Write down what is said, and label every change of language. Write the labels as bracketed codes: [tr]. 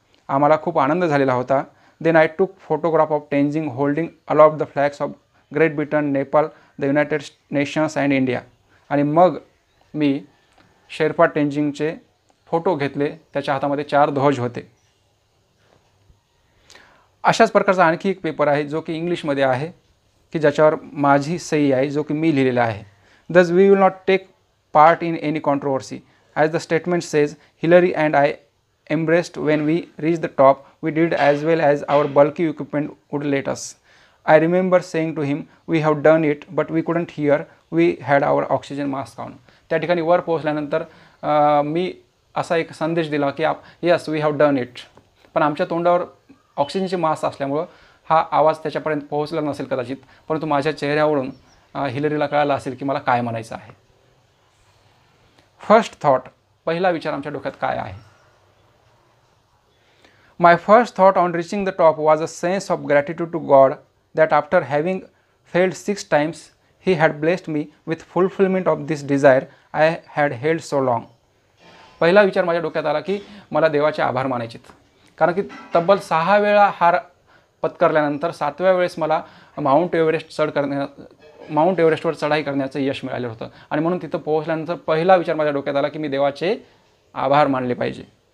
[mr] आम्हाला खूप आनंद झालेला होता. [en] Then I took photograph of Tenzing holding aloft the flags of Great Britain, Nepal, the United Nations and India. [mr] आणि मग मी शेर्पा टेंजिंगचे फोटो घेतले. त्याच्या हातामध्ये 4 ध्वज होते. अशाच प्रकारचा आणखी एक पेपर आहे जो की इंग्लिशमध्ये आहे की ज्याच्यावर माझी सही आहे, जो की मी लिहिलेला आहे. [en] Thus we will not take part in any controversy. As the statement says, Hillary and I embraced when we reached the top. We did as well as our bulky equipment would let us. I remember saying to him, we have done it, but we couldn't hear. We had our oxygen mask on. [mr] त्या ठिकाणी वर पोहोचल्यानंतर मी असा एक संदेश दिला की [en] yes we have done it, [mr] पण आमच्या तोंडावर ऑक्सिजनचे मास्क असल्यामुळं हा आवाज त्याच्यापर्यंत पोहोचला नसेल कदाचित, परंतु माझ्या चेहऱ्यावरून हिलरीला कळालं असेल की मला काय म्हणायचं आहे. [en] first thought, [mr] पहिला विचार आमच्या डोक्यात काय आहे. [en] My first thought on reaching the top was a sense of gratitude to God that after having failed 6 times, He had blessed me with fulfillment of this desire I had held so long. [mr] पहिला विचार माझ्या डोक्यात आला की मला देवाचे आभार मानायचेत, कारण की तब्बल 6 वेळा हार पत्करल्यानंतर 7व्या वेळेस मला माउंट एव्हरेस्टवर चढाई करण्याचं यश मिळालं होतं. आणि म्हणून तिथं पोहोचल्यानंतर पहिला विचार माझ्या डोक्यात आला की मी देवाचे आभार मानले पाहिजे.